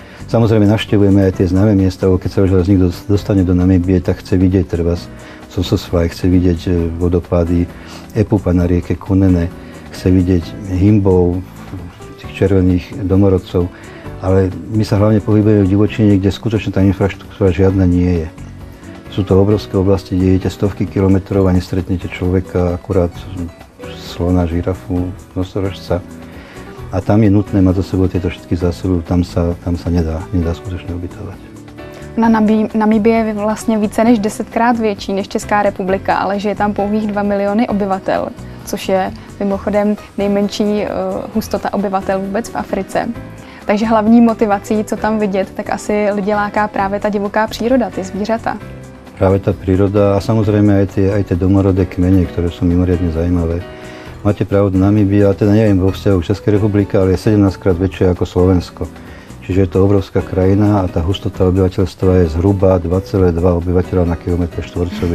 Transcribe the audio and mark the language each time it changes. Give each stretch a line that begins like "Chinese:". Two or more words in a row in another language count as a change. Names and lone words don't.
Slovak: Samozrejme navštevujeme aj tie známe miesta, keď sa už raz niekto dostane do Namíbie, tak chce vidieť trebárs Sossusvlei, chce vidieť vodopády Epupa na rieke Kunene, chce vidieť himbov, tých červených domorodcov, ale my sa hlavne pohybujeme v divočine, kde skutočne tá infraštruktúra žiadna nie je. Sú to obrovské oblasti, kde idete stovky kilometrov a nestretnete človeka, akurát slona, žirafu, nosorožca. A tam je nutné mať za sebou tieto všetky zásoby, tam sa nedá skutočne ubytovať.
Czech: Namíbie je vlastně více než 10krát větší než Česká republika, ale že je tam pouhých 2 miliony obyvatel, což je mimochodem nejmenší hustota obyvatel vůbec v Africe. Takže hlavní motivací, co tam vidět, tak asi lidi láká právě ta divoká příroda, ty zvířata.
Slovak: Práve tá príroda a samozrejme aj tie domorodé kmene, ktoré sú mimoriadne zaujímavé. Máte pravdu, Namíbia, teda neviem vo vzťahu Českej republiky, ale je 17-krát väčšia ako Slovensko. Čiže je to obrovská krajina a tá hustota obyvateľstva je zhruba 2,2 obyvateľa na kilometr štvorcový.